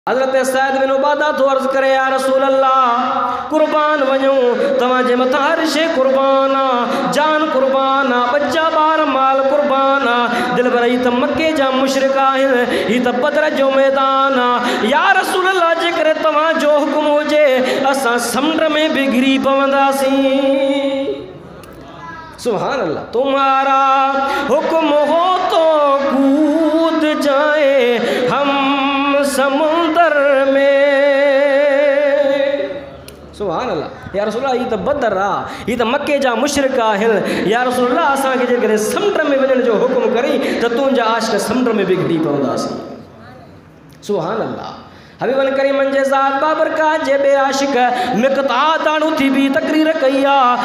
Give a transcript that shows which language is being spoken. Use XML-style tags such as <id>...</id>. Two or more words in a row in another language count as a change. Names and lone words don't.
<sd>हज़रत सैद बिन उबादा तो अर्ज़ करे</sd> <ar>يا رسول الله</ar> <sd>कुर्बान वञूं तव्हांजे मथां हर शइ कुर्बान आ, जान कुर्बान आ, बच्चा ॿार माल कुर्बान आ। दिल भर ही त मके जा मुशरिक आहिनि, ही त बदर जो मैदान आ।</sd> <ar>يا رسول الله</ar> <sd>जेकर तव्हांजो हुकुम हुजे असां समुंड में भी घिरी पवंदासीं।</sd> <ar>سبحان الله.</ar> <hi>तुम्हारा हुक्म हो तो कूद जाए हम समुंदर में।</hi> <ar>سبحان الله. يا رسول الله</ar> <sd>ही त बदर आ, ही त मके जा मुशरिक आहिनि।</sd> <ar>يا رسول الله</ar> <sd>असांखे जेकॾहिं समुंड में वञण जो हुकुम करी त तुंहिंजा आशिक़ समुंड में बि घिरी पवंदासीं।</sd> <ar>سبحان الله.</ar> <sd>हबीबन करीम जे ज़ात बाबरकात जे बे आशिक़ मिक़दाद दाणू थी भी तकरीर कई आहे।</sd>